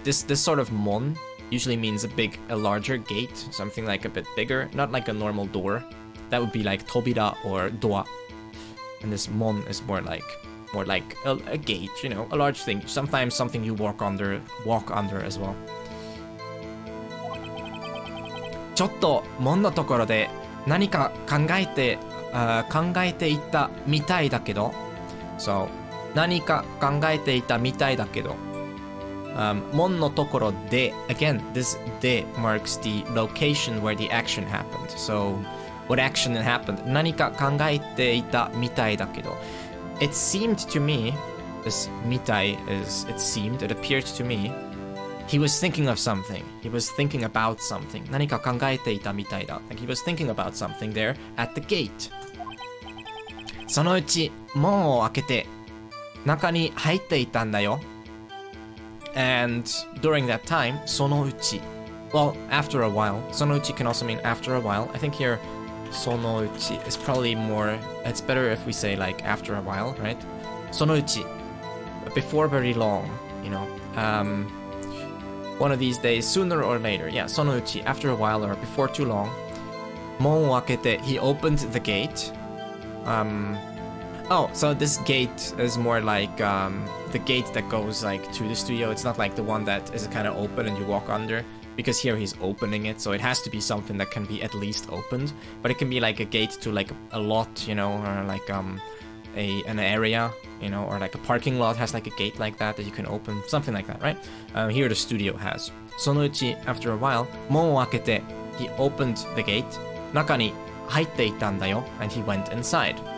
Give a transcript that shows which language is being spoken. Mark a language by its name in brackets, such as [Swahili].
[English] This sort of mon usually means a larger gate, something like a bit bigger, not like a normal door. That would be like tobira or doa. And this mon is more like a gate, you know, a large thing. Sometimes something you walk under as well. [Japanese] ちょっと門のところで何か考えていたみたいだけど。 So 何か考えていたみたいだけど。門のところで [English] again, this de marks the location where the action happened. So what action happened? [Japanese] 何か考えていたみたいだけど。 [English] It seemed to me, this mitai is it seemed, it appeared to me, he was thinking of something. He was thinking about something. [Japanese] 何か考えていたみたいだ。 [English] Like he was thinking about something there at the gate. [Japanese] そのうち門を開けて中に入っていたんだよ。 [English] And during that time, そのうち. Well, after a while. そのうち can also mean after a while. I think here, そのうち is probably more, it's better if we say like after a while, right? [Japanese] そのうち. [English] Before very long, you know. One of these days, sooner or later. Yeah, そのうち, after a while or before too long. [Japanese] 門を開けて, [English] he opened the gate. Oh, so this gate is more like the gate that goes like to the studio. It's not like the one that is kind of open and you walk under, because here he's opening it, so it has to be something that can be at least opened. But it can be like a gate to like a lot, you know, or like an area, you know, or like a parking lot has like a gate like that you can open, something like that, right? Here the studio has. そのうち after a while, [Japanese] 門を開けて [English] he opened the gate. [Japanese] 中に入っていたんだよ, [English] and he went inside.